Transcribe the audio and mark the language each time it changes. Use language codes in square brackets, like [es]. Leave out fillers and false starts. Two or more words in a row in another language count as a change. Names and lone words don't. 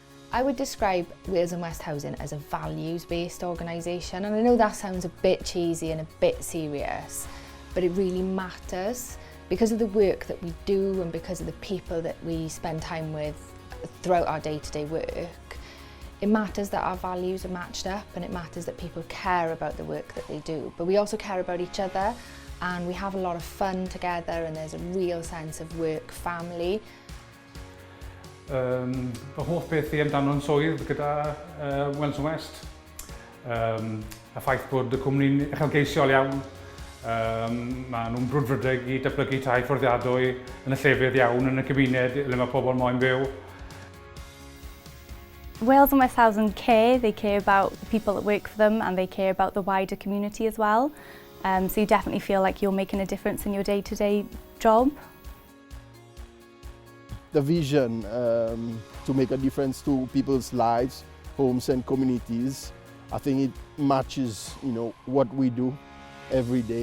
[en] I would describe Wales and West Housing as a values-based organisation, and I know that sounds a bit cheesy and a bit serious, but it really matters because of the work that we do and because of the people that we spend time with throughout our day-to-day work. It matters that our values are matched up, and it matters that people care about the work that they do, but we also care about each other, and we have a lot of fun together, and there's a real sense of work family. [cy] Fy hoff beth i amdano'n swydd gyda Wales West. Y ffaith bod y cwmni'n uchelgeisiol iawn. Maen nhw'n brwdfrydeg i datblygu tai fforddiadwy yn y llefydd iawn yn y cymuned le mae pobl moyn byw. [en] Wales and West Housing care. They care about the people that work for them, and they care about the wider community as well. So you definitely feel like you're making a difference in your day-to-day job. The vision to make a difference to people's lives, homes and communities, I think it matches, what we do every day.